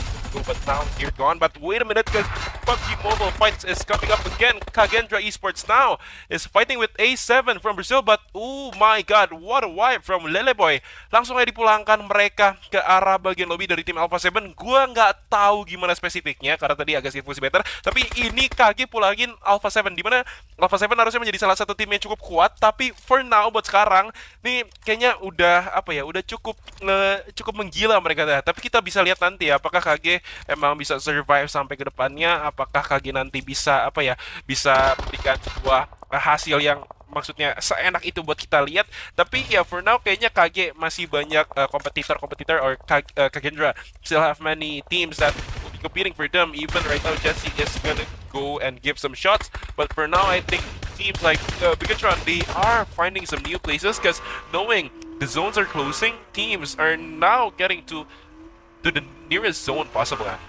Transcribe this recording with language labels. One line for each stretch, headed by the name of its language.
English: go, but now you're gone. But wait a minute, because PUBG Mobile Fights is coming up again. Kagendra Esports now is fighting with A7 from Brazil, but oh my god, what a wipe from Leleboy.
Indonesian: Langsung aja dipulangkan mereka ke arah bagian lobby dari tim Alpha 7. Gua nggak tahu gimana spesifiknya, karena tadi agak skip better. Tapi ini KG pulangin Alpha 7, dimana Alpha 7 harusnya menjadi salah satu tim yang cukup kuat, tapi
English: for now
Indonesian: buat sekarang nih kayaknya udah apa ya, udah cukup menggila mereka dah. Tapi kita bisa lihat nanti ya, apakah KG emang bisa survive sampai ke depannya, apakah KG nanti bisa apa ya, bisa memberikan sebuah hasil yang maksudnya seenak itu buat kita lihat. Tapi ya for now kayaknya KG masih banyak kompetitor
English: or Kagendra still have many teams that will be competing for them. Even right now Jesse is gonna go and give some shots, but for now I think teams like Bigatron, they are finding some new places, because knowing the zones are closing, teams are now getting to the nearest zone possible.